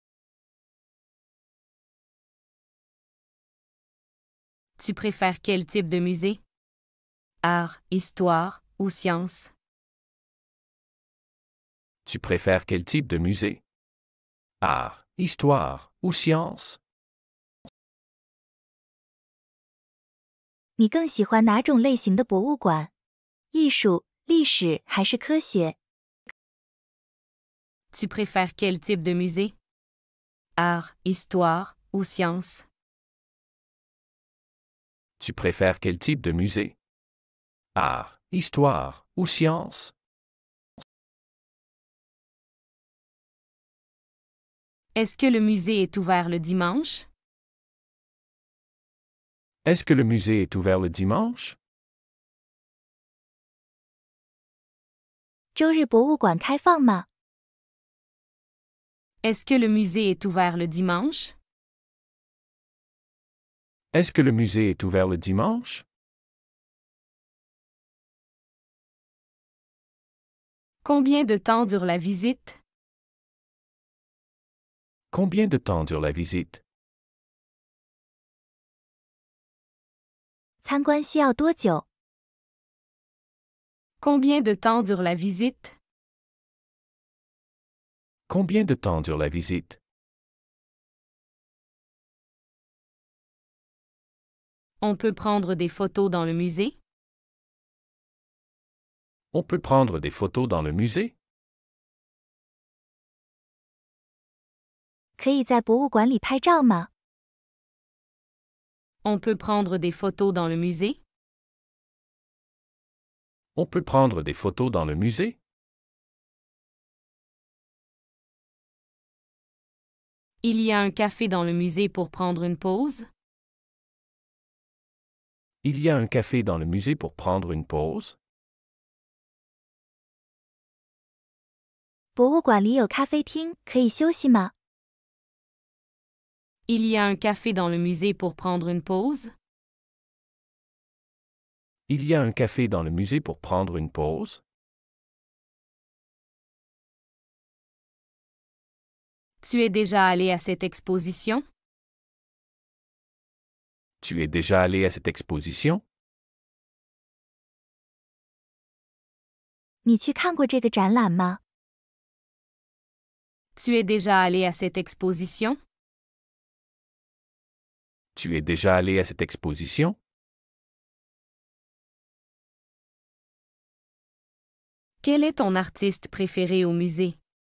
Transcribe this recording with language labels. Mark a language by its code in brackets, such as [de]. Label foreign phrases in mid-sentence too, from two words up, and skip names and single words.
[fr] Tu préfères quel type de musée? Art, histoire ou sciences? Tu préfères quel type de musée? Art, histoire ou sciences? [zh] 你更喜欢哪种类型的博物馆？艺术、历史还是科学？ [fr] Tu préfères quel type de musée? Art, histoire ou sciences? Tu préfères quel type de musée? Art, histoire ou sciences? Est-ce que le musée est ouvert le dimanche? Est-ce que le musée est ouvert le dimanche? [zh] 周日博物馆开放吗？ [fr] Est-ce que le musée est ouvert le dimanche? Est-ce que le musée est ouvert le dimanche? Combien de temps dure la visite? Combien de temps dure la visite? [zh] 参观需要多久？ [fr] Combien de temps dure la visite? Combien de temps dure la visite? On peut prendre des photos dans le musée? On peut prendre des photos dans le musée? [zh] 可以在博物馆里拍照吗？ [fr] On peut prendre des photos dans le musée? On peut prendre des photos dans le musée? Il y a un café dans le musée pour prendre une pause? Il y a un café dans le musée pour prendre une pause? [zh] 博物馆里有咖啡厅，可以休息吗？ [fr] Il y a un café dans le musée pour prendre une pause? Il y a un café dans le musée pour prendre une pause? Tu es déjà allé à cette exposition? Tu es déjà allé à cette exposition? [zh] 你去看过这个展览吗？ [fr] Tu es déjà allé à cette exposition? Tu es déjà allé à cette exposition? Quel est ton artiste préféré au musée?